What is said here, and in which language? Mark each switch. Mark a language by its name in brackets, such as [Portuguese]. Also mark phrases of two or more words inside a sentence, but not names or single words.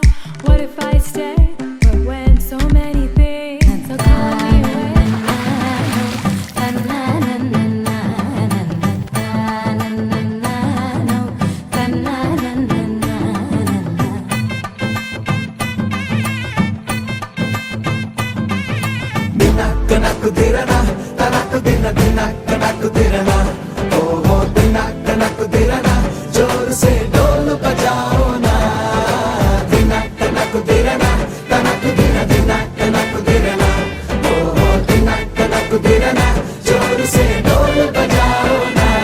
[English] What if I stayed? But when so many things are calling me away. ದಿನಕ್ಕ ನಕ್ಕು ದಿರನ ತನಕ್ಕು ದಿನ ದಿನಕ್ಕ ನಕ್ಕು ದಿರನ ಓಹೋ ದಿನಕ್ಕ ನಕ್ಕು ದಿರನ [Hindi] ज़ोर से ढोल बजाओ ना ದಿನಕ್ಕ ನಕ್ಕು ದಿರನ ತನಕ್ಕು ದಿನ ದಿನಕ್ಕ ನಕ್ಕು ದಿರನ ಓಹೋ ದಿನಕ್ಕ ನಕ್ಕು ದಿರನ ज़ोर से ढोल बजाओ ना